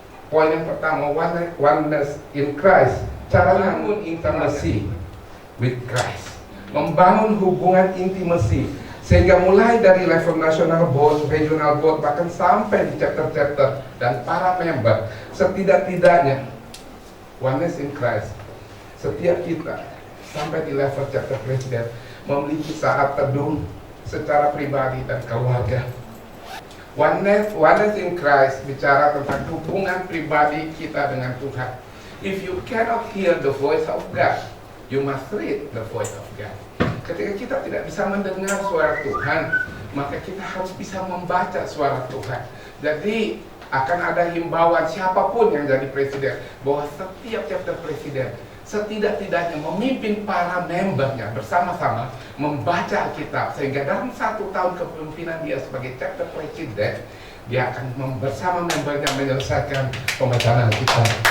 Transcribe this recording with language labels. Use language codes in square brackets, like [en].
[id] poin yang pertama, [en] oneness in Christ. [id] Cara membangun [en] intimacy with Christ, [id] membangun hubungan intimasi, sehingga mulai dari level [en] national board, regional board, [id] bahkan sampai di chapter-chapter dan para member, setidak-tidaknya oneness in Christ. Setiap kita sampai di level chapter presiden memiliki saat teduh secara pribadi dan keluarga. Oneness in Christ bicara tentang hubungan pribadi kita dengan Tuhan. [en] If you cannot hear the voice of God, you must read the voice of God. [id] Ketika kita tidak bisa mendengar suara Tuhan, maka kita harus bisa membaca suara Tuhan. Jadi akan ada himbauan siapapun yang jadi presiden, bahwa setiap chapter presiden setidak-tidaknya memimpin para membernya bersama-sama membaca Alkitab, sehingga dalam 1 tahun kepemimpinan dia sebagai chapter presiden, dia akan bersama membernya menyelesaikan pembacaan Alkitab.